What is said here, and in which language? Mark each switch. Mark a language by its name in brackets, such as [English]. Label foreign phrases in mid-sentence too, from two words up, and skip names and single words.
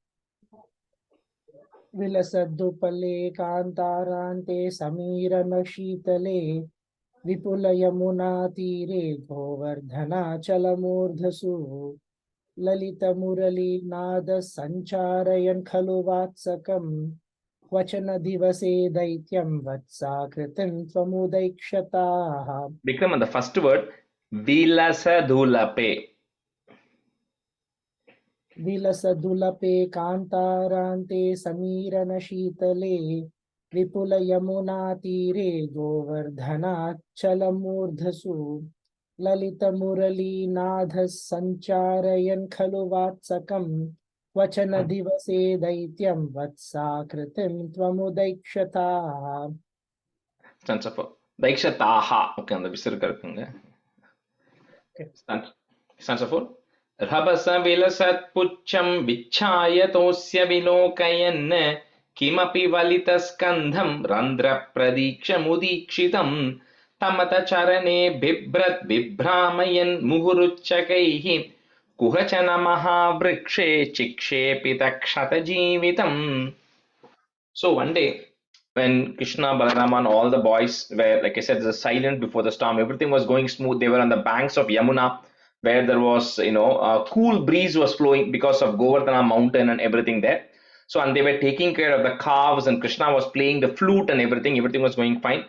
[Sanskrit] विलसद्दुपले कान्तारान्ते समीरणशीतले विपुलयमुनातीरे गोवर्धनाचलमूर्धसु ललितमुरलीनादः सञ्चारयन् खलु वात्सकं क्वचन दिवसे दैत्यं वत्साकृतिं त्वमुदैक्षताः [English] Vikram, on the first word vilasadulape. [Sanskrit] विलसदुलपे कान्तारान्ते समीरणशीतले विपुलयमुनातीरे गोवर्धनाचलमूर्धसु ललितमुरलीनाथः सञ्चारयन् खलु वात्सकं क्वचन दिवसे दैत्यं वत्साकृतिं त्वमुदैक्षताः [English] Stanza 4. Daikshataha. [Tamil] Okay, அந்த விசிறுக்க இருக்குங்க. [English] Stanza 4. [Sanskrit] रभस विलसत्पुच्छं विच्छायतोऽस्य विलोकयन् किमपि वलितस्कन्धं रन्ध्रप्रदीक्षमुदीक्षितं तमत चरणे बिभ्रत् बिभ्रामयन् मुहुरुच्चकैः कुहचन महावृक्षे चिक्षेपितक्षतजीवितम्. [English] So one day, when Krishna, Balarama and all the boys were, like I said, it was silent before the storm, everything was going smooth. They were on the banks of Yamuna, where there was, a cool breeze was flowing because of Govardhana mountain and everything there. So, and they were taking care of the calves, and Krishna was playing the flute and everything was going fine.